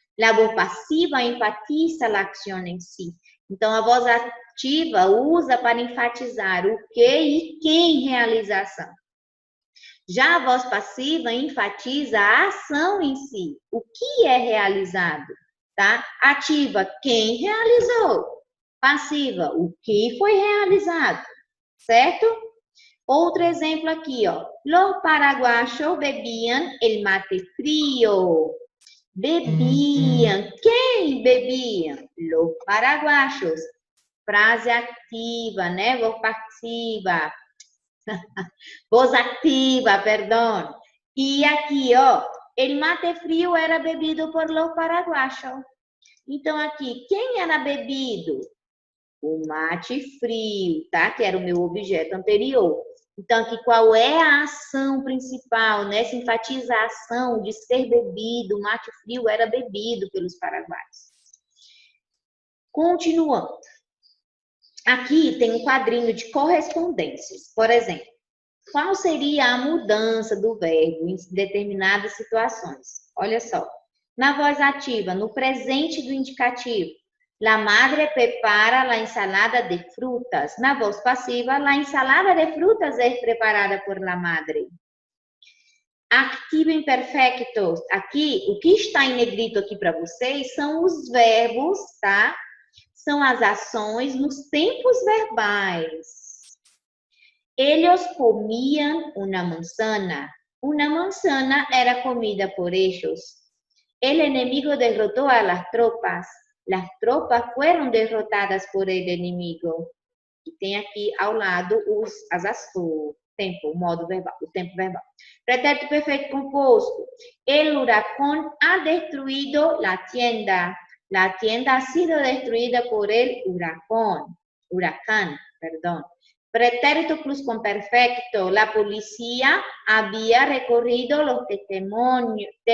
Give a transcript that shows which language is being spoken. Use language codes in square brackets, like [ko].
[pt] Na voz passiva, enfatiza a ação em si. Então, a voz ativa usa para enfatizar o que e quem realiza a ação. Já a voz passiva enfatiza a ação em si, o que é realizado, tá? Ativa, quem realizou. Passiva, o que foi realizado, certo? Outro exemplo aqui, ó. [es] Los paraguayos bebían el mate frío. [pt] Bebiam. Quem bebia? [es] Los paraguayos. [pt] Frase ativa, né? Voz passiva. Voz ativa, perdão. E aqui, ó, [es] el mate frio era bebido por los paraguayos. [pt] Então, aqui, quem era bebido? O mate frio, tá? Que era o meu objeto anterior. Então, aqui, qual é a ação principal, né? Se enfatiza a ação de ser bebido. O mate frio era bebido pelos paraguaios. Continuando. Aqui tem um quadrinho de correspondências. Por exemplo, qual seria a mudança do verbo em determinadas situações? Olha só. Na voz ativa, no presente do indicativo, [es] la madre prepara la ensalada de frutas. [pt] Na voz passiva, [es] la ensalada de frutas é preparada por la madre. [pt] Ativo imperfecto. Aqui, o que está em negrito aqui para vocês são os verbos, tá? São as ações nos tempos verbais. [es] Ellos comían una manzana. Una manzana era comida por ellos. El enemigo derrotó a las tropas. Las tropas fueron derrotadas por el enemigo. [pt] E tem aqui ao lado o tempo, o modo verbal, o tempo verbal. Pretérito perfeito composto. [es] El huracán ha destruido la tienda. La tienda ha sido destruida por el huracán, perdón. Pretérito pluscuamperfecto. La policía había recorrido los testimonios.